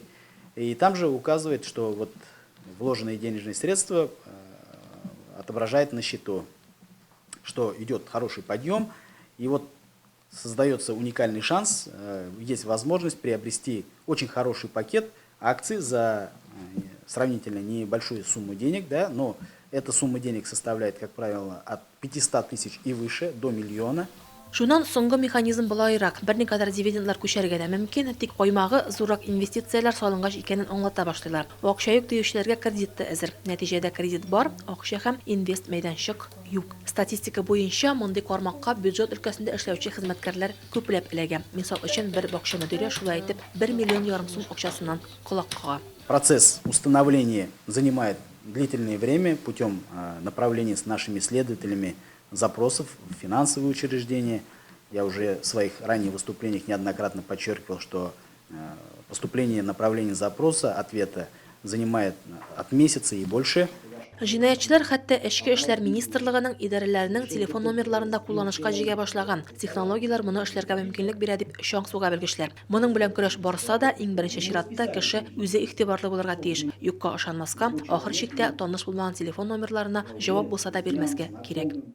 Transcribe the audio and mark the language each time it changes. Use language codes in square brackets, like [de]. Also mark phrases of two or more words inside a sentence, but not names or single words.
[ru] И там же указывает, что вот вложенные денежные средства отображает на счету, что идет хороший подъем, и вот создается уникальный шанс, есть возможность приобрести очень хороший пакет акций за сравнительно небольшую сумму денег, да, но эта сумма денег составляет, как правило, от 500 тысяч и выше до миллиона. [tt] Шуннан соңгы механизм булайрак. Берникадәр дивидендлар күчәргә дә мөмкин, тик каймагы зуррак инвестициялар салынгач икәнен аңлата башлыйлар. Акча юк диючеләргә кредитты әзер. Нәтиҗәдә кредит бар, акча һәм инвест мәйданчык юк. Статистика буенча мондый кармакка бюджет өлкәсендә эшләүче хезмәткәрләр күпләп эләгә. Мисал өчен бер бакча мөдире шулай әйтеп 1,5 миллион сум акчасыннан колак кага. [ru] Процесс установления занимает длительное время путем направления с нашими следователями запросов в финансовые учреждения. Я уже в своих ранних выступлениях неоднократно подчеркивал, что поступление направления запроса, ответа занимает от месяца и больше. [tt] Җинаятьчеләр хәтта Эчке эшләр министрлыгының идарәләренең телефон номерларында кулланышка җигә башлаган. Технологиялар моны эшләргә мөмкинлек бирә дип чаң суга белгечләр. Моның белән көрәш барса да, иң беренче чиратта кеше үзе игътибарлы булырга тиеш. Юкка ышанмаска, ахыр чиктә таныш булмаган телефон номерларына җавап булса да бирмәскә кирәк.